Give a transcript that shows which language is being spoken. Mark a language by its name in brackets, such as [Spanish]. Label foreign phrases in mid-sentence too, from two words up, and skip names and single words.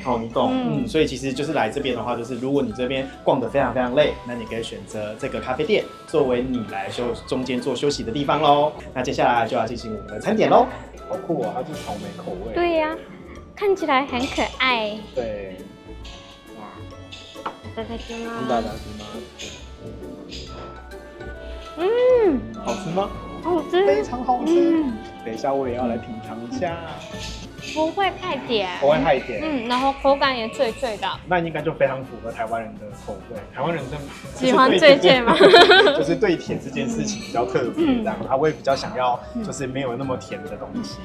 [Chinese] 所以其实就是来这边的话，就是如果你这边逛得非常非常累，那你可以选择这个咖啡店作为你来中间做休息的地方喽。那接下来就要进行我们的餐点喽。好酷啊，它是草莓口味。对呀，看起来很可爱。对。 [Japanese] いただきます。いただきます。 [Chinese] 好吃吗？好吃，非常好吃。等一下我也要来品尝一下。不会太甜，不会太甜，然后口感也脆脆的，那应该就非常符合台湾人的口味。台湾人喜欢脆吗？就是对甜这件事情比较特别，这样他会比较想要就是没有那么甜的东西。